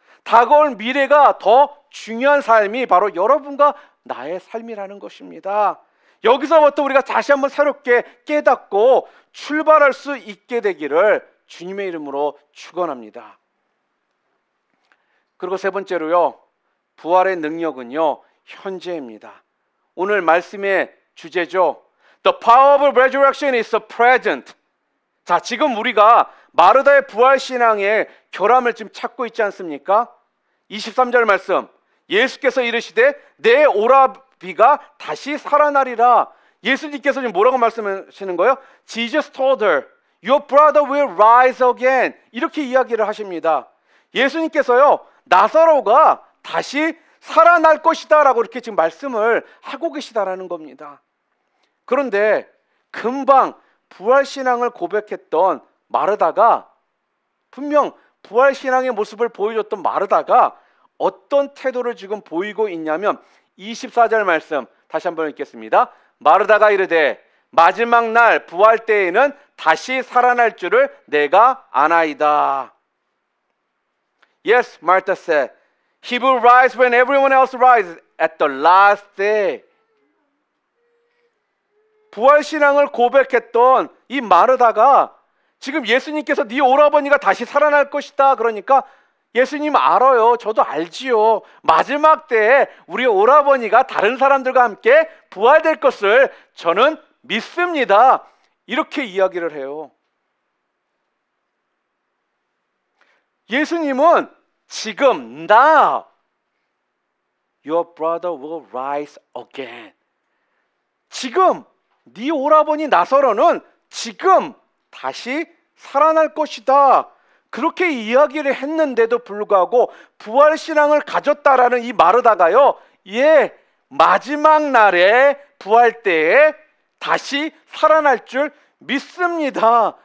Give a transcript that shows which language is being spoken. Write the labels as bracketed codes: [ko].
[ko] 다가올 미래가 더 중요한 삶이 바로 여러분과 나의 삶이라는 것입니다. 여기서부터 우리가 다시 한번 새롭게 깨닫고 출발할 수 있게 되기를 주님의 이름으로 축원합니다. 그리고 세 번째로요, 부활의 능력은요 현재입니다. 오늘 말씀의 주제죠. [en] The power of resurrection is present. [ko] 자, 지금 우리가 마르다의 부활신앙의 결함을 지금 찾고 있지 않습니까? 23절 말씀, 예수께서 이르시되 내 오라비가 다시 살아나리라. 예수님께서 지금 뭐라고 말씀하시는 거예요? [en] Jesus told her, your brother will rise again. [ko] 이렇게 이야기를 하십니다. 예수님께서요, 나사로가 다시 살아날 것이다 라고 이렇게 지금 말씀을 하고 계시다라는 겁니다. 그런데 금방 부활신앙을 고백했던 마르다가, 분명 부활신앙의 모습을 보여줬던 마르다가 어떤 태도를 지금 보이고 있냐면 24절 말씀 다시 한번 읽겠습니다. 마르다가 이르되 마지막 날 부활 때에는 다시 살아날 줄을 내가 아나이다. [en] Yes, Martha said, he will rise when everyone else rises at the last day. [ko] 부활신앙을 고백했던 이 마르다가 지금 예수님께서 네 오라버니가 다시 살아날 것이다 그러니까 예수님 알아요. 저도 알지요. 마지막 때에 우리 오라버니가 다른 사람들과 함께 부활될 것을 저는 믿습니다. 이렇게 이야기를 해요. 예수님은 지금 [en] now your brother will rise again. [ko] 지금 네 오라버니 나사로는 지금 다시 살아날 것이다. 그렇게 이야기를 했는데도 불구하고 부활신앙을 가졌다라는 이 마르다가요, 예, 마지막 날에 부활 때에 다시 살아날 줄 믿습니다.